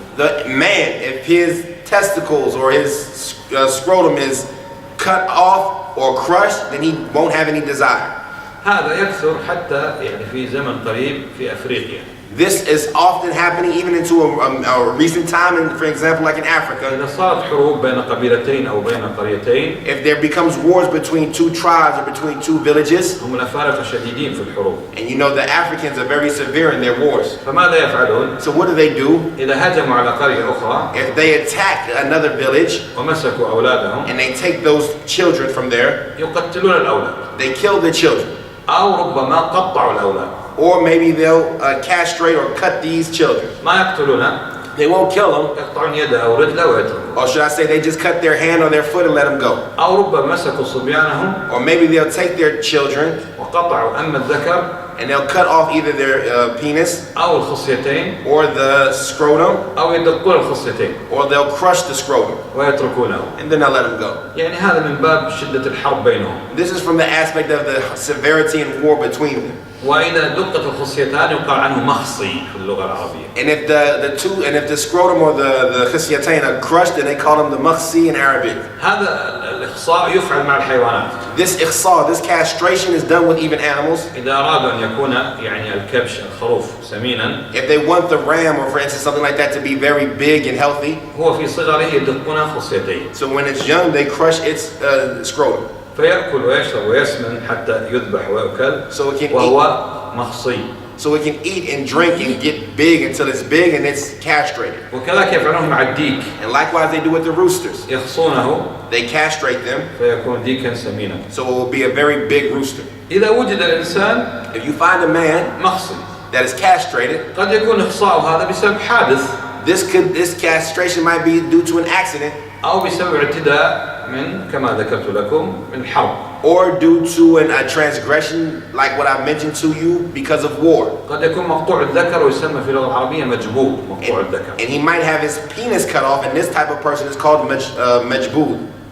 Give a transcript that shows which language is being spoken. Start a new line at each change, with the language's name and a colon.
English: The man, if his testicles or his scrotum is cut off or crushed, then he won't have any desire.
Arabic: هذا يكثر حتى يعني في زمن قريب في أفريقيا.
English: This is often happening even into a recent time, and for example, like in Africa.
Arabic: إذا صارت حروب بين قبيلتين أو بين قريتين.
English: If there becomes wars between 2 tribes or between 2 villages.
Arabic: هم الأفارقة شديدين في الحروب.
English: And you know the Africans are very severe in their wars.
Arabic: فماذا يفعلون؟
English: So what do?
Arabic: إذا هجموا على قرية أخرى.
English: If they attack another village.
Arabic: ومسكوا أولادهم.
English: And they take those children from there.
Arabic: يقتلون الأولاد.
English: They kill the children.
Arabic: أو ربما قطعوا الأولاد.
English: Or maybe they'll castrate or cut these children.
Arabic: ما يقتلونه.
English: They won't kill them.
Arabic: يقطعون يده أو رجله ويتركوه.
English: Or should I say they just cut their hand or their foot and let them go.
Arabic: أو ربما مسكوا صبيانهم.
English: Or maybe they'll take their children.
Arabic: وقطعوا أما الذكر.
English: And they'll cut off either their penis.
Arabic: أو الخصيتين.
English: Or the scrotum.
Arabic: أو يدقون الخصيتين.
English: Or they'll crush the scrotum.
Arabic: ويتركونه.
English: And then they'll let them go.
Arabic: يعني هذا من باب شدة الحرب بينهم.
English: This is from the aspect of the severity and war between them.
Arabic: وإذا دقت الخصيتان يقال عنه مخصي في اللغة العربية.
English: And if the scrotum or the khasyatain are crushed, then they call them the makhsi in Arabic.
Arabic: هذا الإخصاء يفعل مع الحيوانات.
English: This ikhsa, this castration is done with even animals.
Arabic: إذا أرادوا أن يكون يعني الكبش الخروف سمينا.
English: If they want the ram or for instance something like that to be very big and healthy.
Arabic: هو في صغره يدقون خصيتين.
English: So when it's young, they crush its scrotum.
Arabic: فيأكل ويشرب ويسمن حتى يذبح ويأكل. وهو مخصي.
English: So it can eat and drink and get big until it's big and it's castrated.
Arabic: وكذلك يفعلون مع الديك.
English: And likewise they do with the roosters.
Arabic: يخصونه.
English: They castrate them.
Arabic: فيكون ديكا سمينا.
English: So it will be a very big rooster.
Arabic: إذا وجد الإنسان.
English: If you find a man
Arabic: مخصي.
English: that is castrated.
Arabic: قد يكون إخصاؤه هذا بسبب حادث.
English: This castration might be due to an accident.
Arabic: أو بسبب اعتداء من كما ذكرت لكم من حرب.
English: Or due to a transgression like what I mentioned to you because of war.
Arabic: قد يكون مقطوع الذكر ويسمى في اللغة العربية مجبوب مقطوع الذكر.
English: And he might have his penis cut off, and this type of person is called majboob.